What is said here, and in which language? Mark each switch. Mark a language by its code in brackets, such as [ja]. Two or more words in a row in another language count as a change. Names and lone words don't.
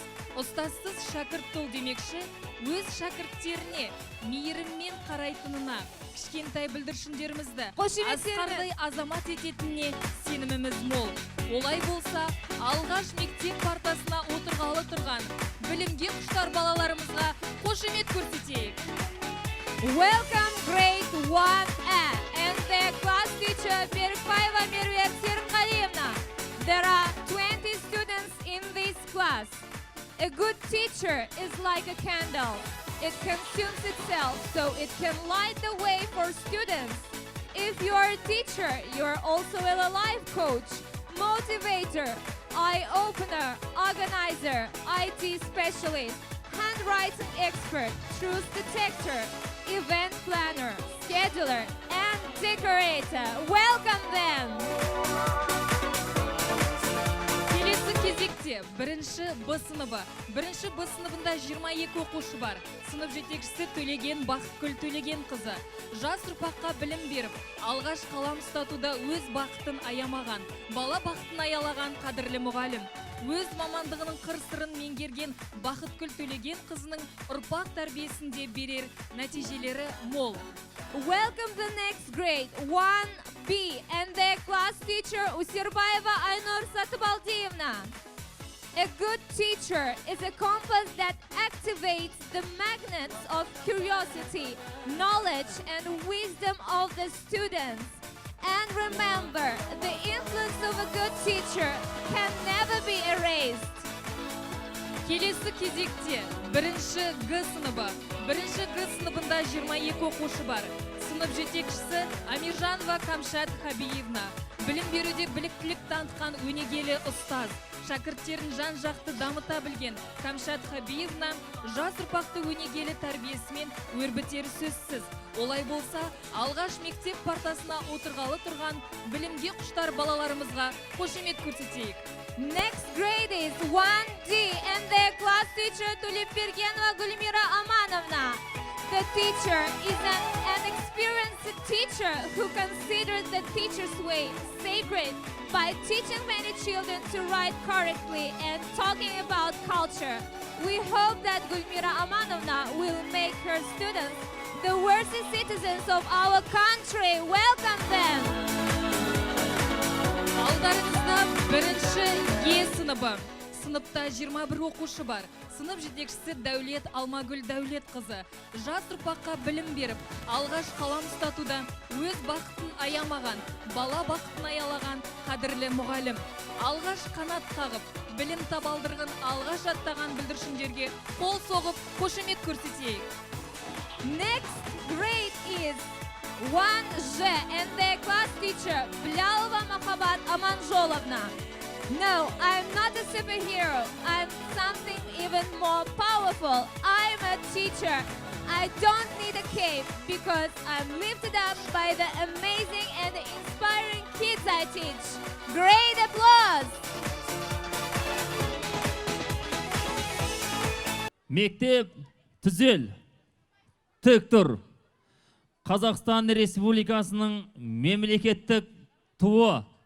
[kk] Ұстазсыз шәкірт тұл демекші, өз шәкірттеріне мейіріммен қарайтынына, кішкентай бүлдіршіндерімізді асқардай азамат ететініне сеніміміз мол. Олай болса, алғаш мектеп партасына отырғалы тұрған білімге құштар балаларымызға қош қошемет көрсетейік. [en] Welcome grade 1A and their class teacher Berkbaeva Mervet Serqaliyevna. There are 20 students in this class. A good teacher is like a candle. It consumes itself so it can light the way for students. If you are a teacher, you are also a life coach, motivator, eye-opener, organizer, IT specialist, handwriting expert, truth detector, event planner, scheduler, and decorator. Welcome them! [kk] Келесі кезекте бірінші Б сыныбы. Бірінші Б сыныбында 22 оқушы бар. Сынып жетекшісі Төлеген Бақытгүл Төлеген қызы. Жас ұрпаққа білім беріп, алғаш қалам ұстатуда өз бақытын аямаған, бала бақытын аялаған қадірлі мұғалім. Өз мамандығының қыр-сырын меңгерген Бақытгүл Төлеген қызының ұрпақ тәрбиесінде берер нәтижелері мол. [en] Welcome the next grade, 1B, and their class teacher Usirbaeva Aynur Satıbaldievna. A good teacher is a compass that activates the magnets of curiosity, knowledge, and wisdom of the students. And remember, the influence of a good teacher can never be erased. [kk] Келесі кезекте бірінші Г сыныбы. Бірінші Г сыныбында 22 оқушы бар. Сынып жетекшісі Амиржанова Камшат Хабиевна. Білім беруде біліктілік танытқан өнегелі ұстаз. Шәкірттерін жан-жақты дамыта білген Камшат Хабиевна жас ұрпақты өнегелі тәрбиесімен өрбітері сөзсіз. Олай болса, алғаш мектеп партасына отырғалы тұрған білімге құштар балаларымызға қошемет көрсетейік. [en] Next grade is 1D and their class teacher Tulipbergenova Gulmira Amanovna. The teacher is an experienced teacher who considers the teacher's way sacred by teaching many children to write correctly and talking about culture. We hope that Gulmira Amanovna will make her students the worthy citizens of our country. Welcome them! [kk] Алдарыңызда бірінші Е сыныбы. Сыныпта 21 оқушы бар. Сынып жетекшісі Дәулет Алмагүл Дәулет қызы. Жас ұрпаққа білім беріп, алғаш қалам ұстатуда өз бақытын аямаған, бала бақытын аялаған қадірлі мұғалім. Алғаш қанат қағып, білім табалдырғын алғаш аттаған бүлдіршіндерге қол соғып, қошемет көрсетейік. [en] Next grade is 1G and their class teacher Blyalova Mahabat Amanjolovna. No, I'm not a superhero. I'm something even more powerful. I'm a teacher. I don't need a cape because I'm lifted up by the amazing and inspiring kids I teach. Great applause! [kk] Мектеп түзел, тік тұр. Қазақстан Республикасының мемлекеттік туы.